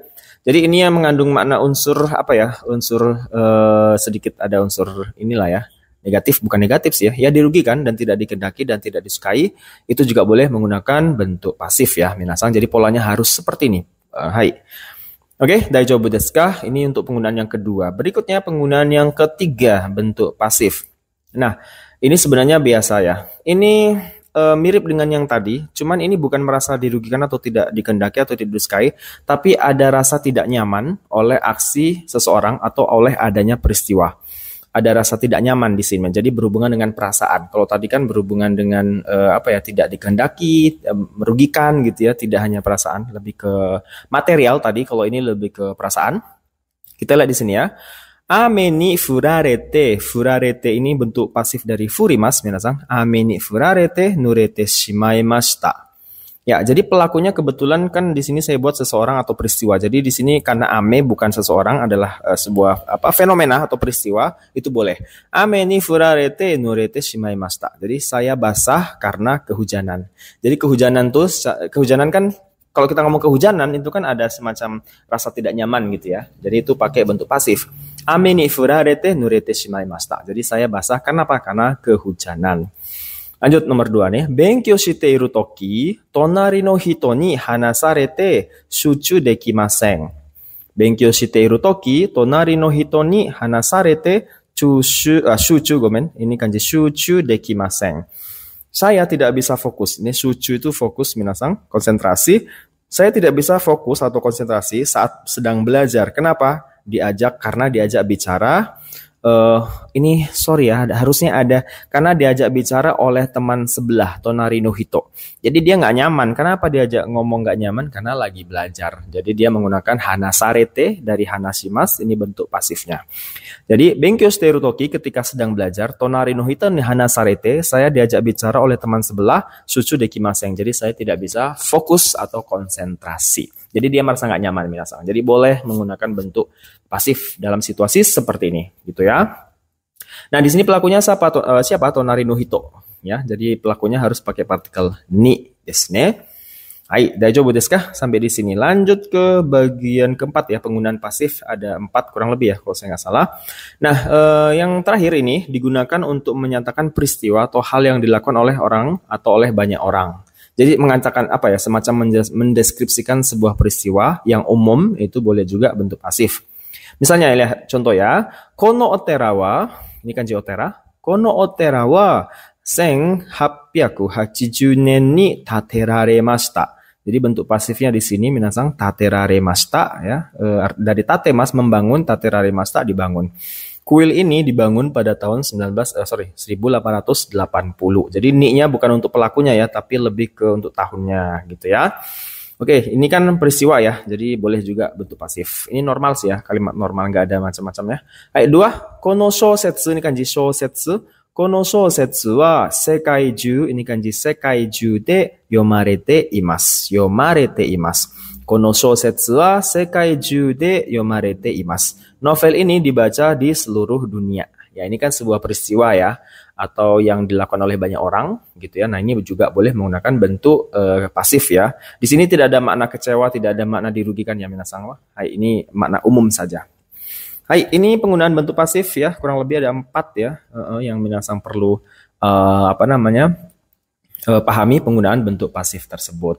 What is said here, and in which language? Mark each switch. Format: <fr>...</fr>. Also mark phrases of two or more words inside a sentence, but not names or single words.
<id>Jadi ini yang mengandung makna unsur unsur sedikit ada unsur inilah ya. Negatif, bukan negatif sih ya, dirugikan dan tidak dikehendaki dan tidak disukai, itu juga boleh menggunakan bentuk pasif ya minasang. Jadi polanya harus seperti ini. Hai. Oke,</id> <ja>大丈夫ですか?</ja> <id>Ini untuk penggunaan yang kedua. Berikutnya penggunaan yang ketiga, bentuk pasif. Nah, ini sebenarnya biasa ya. Ini mirip dengan yang tadi, cuman ini bukan merasa dirugikan atau tidak dikehendaki atau tidak disukai, tapi ada rasa tidak nyaman oleh aksi seseorang atau oleh adanya peristiwa. Ada rasa tidak nyaman di sini. Jadi berhubungan dengan perasaan. Kalau tadi kan berhubungan dengan tidak dikehendaki, merugikan gitu ya, tidak hanya perasaan, lebih ke material tadi. Kalau ini lebih ke perasaan. Kita lihat di sini ya.</id> <ja>雨に降られて.</ja> <id>Furarete ini bentuk pasif dari</id> <ja>降ります皆さん. 雨に降られて濡れてしまいました.</ja> <id>Ya, jadi pelakunya kebetulan kan di sini saya buat seseorang atau peristiwa. Jadi di sini karena ame bukan seseorang, adalah sebuah fenomena atau peristiwa, itu boleh.</id> <ja>雨に降られて濡れてしまいました.</ja> <id>Jadi saya basah karena kehujanan. Jadi kehujanan kan kalau kita ngomong kehujanan itu kan ada semacam rasa tidak nyaman gitu ya. Jadi itu pakai bentuk pasif.</id> <ja>雨に降られて濡れてしまいました.</ja> <id>Jadi saya basah karena apa? Karena kehujanan. Lanjut nomor 2 nih.</id> <ja>勉強している時、隣の人に話されて集中できません. 勉強している時、隣の人に話されて</ja> <id>ini kanji</id> <ja>集中できません.</ja> <id>Saya tidak bisa fokus. Ini shuchu itu fokus minasang, konsentrasi. Saya tidak bisa fokus atau konsentrasi saat sedang belajar. Kenapa? Karena diajak bicara Ini sorry ya, harusnya ada karena diajak bicara oleh teman sebelah</id> <ja>隣の人.</ja> <id>Jadi dia nggak nyaman. Kenapa diajak ngomong nggak nyaman? Karena lagi belajar. Jadi dia menggunakan hanasarete dari hanashimasu, ini bentuk pasifnya. Jadi</id> <ja>勉強してる時,</ja> <id>ketika sedang belajar,</id> <ja>隣の人に話されて,</ja> <id>saya diajak bicara oleh teman sebelah,</id> <ja>集中できません.</ja> <id>Jadi saya tidak bisa fokus atau konsentrasi. Jadi dia merasa nggak nyaman minasan. Jadi boleh menggunakan bentuk pasif dalam situasi seperti ini, gitu ya. Nah, di sini pelakunya siapa?</id> <ja>隣の人.</ja> <id>Ya, jadi pelakunya harus pakai partikel</id> <ja>にですね. はい、大丈夫ですか?</ja> <id>Sampai di sini. Lanjut ke bagian keempat ya, penggunaan pasif ada 4 kurang lebih ya kalau saya nggak salah. Nah, yang terakhir ini digunakan untuk menyatakan peristiwa atau hal yang dilakukan oleh orang atau oleh banyak orang. Jadi mengatakan apa ya, semacam mendeskripsikan sebuah peristiwa yang umum, itu boleh juga bentuk pasif. Misalnya lihat contoh ya,</id> <ja>このお寺は,</ja> <id>ini kanji otera,</id> <ja>このお寺は1880年に建てられました.</ja> <id>Jadi bentuk pasifnya di sini</id> <ja>皆さん建てられました</ja> <id>ya, dari tatemas membangun, tateraremashita dibangun. Kuil ini dibangun pada tahun 1880. Jadi ni-nya bukan untuk pelakunya ya, tapi lebih ke untuk tahunnya gitu ya. Oke, ini kan peristiwa ya, jadi boleh juga bentuk pasif. Ini normal sih ya, kalimat normal, nggak ada macam-macamnya. Ayat 2,</id> <ja>この小説,</ja> <id>ini kanji</id> <ja>shousetsu. この小説は世界中,</ja> <id>ini kanji</id> <ja>世界中で読まれています. 読まれています。この小説は世界中で読まれています.</ja> <id>Novel ini dibaca di seluruh dunia. Ya, ini kan sebuah peristiwa ya, atau yang dilakukan oleh banyak orang gitu ya. Nah, ini juga boleh menggunakan bentuk pasif ya. Di sini tidak ada makna kecewa, tidak ada makna dirugikan ya</id> <ja>皆さんは.</ja> <id>Hai, ini makna umum saja. Hai, ini penggunaan bentuk pasif ya, kurang lebih ada 4 ya yang minasang perlu pahami penggunaan bentuk pasif tersebut.</id>